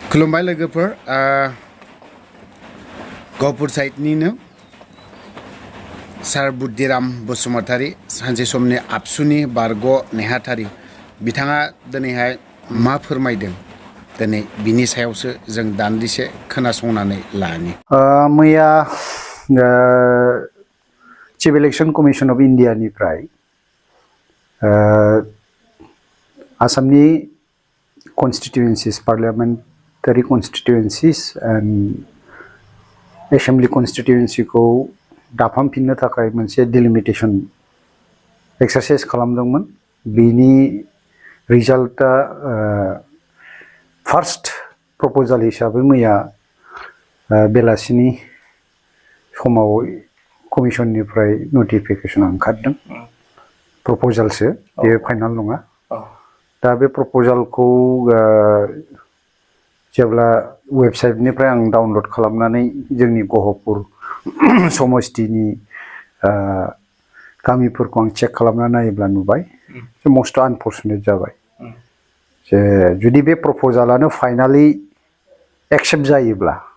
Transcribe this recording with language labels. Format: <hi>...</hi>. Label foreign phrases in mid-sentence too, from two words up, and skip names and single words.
<brx>खुलुमबाय लोगोफोर गहपुर साइडनिनो सार बुद्धिराम बसुमतारी सानसे समनि आबसुनि बारग' नेहाथारि बिथाङा दिनैहाय मा फोरमायदों दिनै बिनि सायावसो जों दान्दिसे खोनासंनानै लानि। मैया चिफ इलेक्शन कमिशन अफ इंडिया निफ्राय आसामनि</brx> <en>constituencies, parliamentary constituencies and assembly constituency</en> <brx>को दाफामफिननो थाखाय मोनसे</brx> <en>delimitation exercise</en> <brx>खालामदोंमोन। बिनि रिजाल्टआ</brx> <en>first proposal</en> <brx>हिसाबै मैया बेलासिनि समाव कमिशननिफ्राय नोटिफिकेशन ओंखारदों। प्रपोजालसो बे फाइनाल नङा। दा बे प्रपोजालखौ जेब्ला वेबसाइटनिफ्राय आं डाउनलड खालामनानै जोंनि गहपुर समस्तिनि गामिफोरखौ आं चेक खालामना नायोब्ला नुबाय जे</brx> <en>most unfortunate</en> <brx>जाबाय जे जुदि बे प्रपोजालानो</brx> <en>finally accept</en> <brx>जायोब्ला</brx>